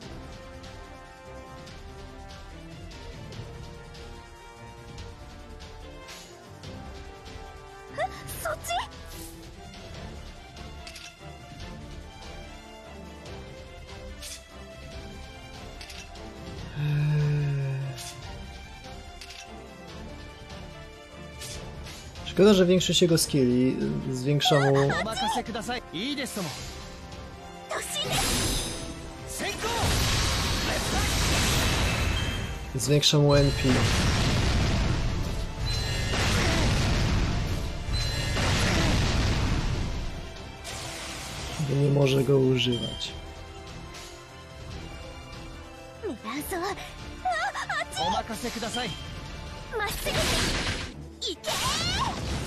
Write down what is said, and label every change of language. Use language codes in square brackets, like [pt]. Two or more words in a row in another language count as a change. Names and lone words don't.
[ja] そっち。 [pl] Szkoda, że większość jego skilli zwiększa mu... [ja] お任せください。いいですとも。突進です。先行。 [pl] Zwiększa mu NP. Bo nie może go używać. [ja] 狙うぞ。あっち。お任せください。まっすぐ。行けー。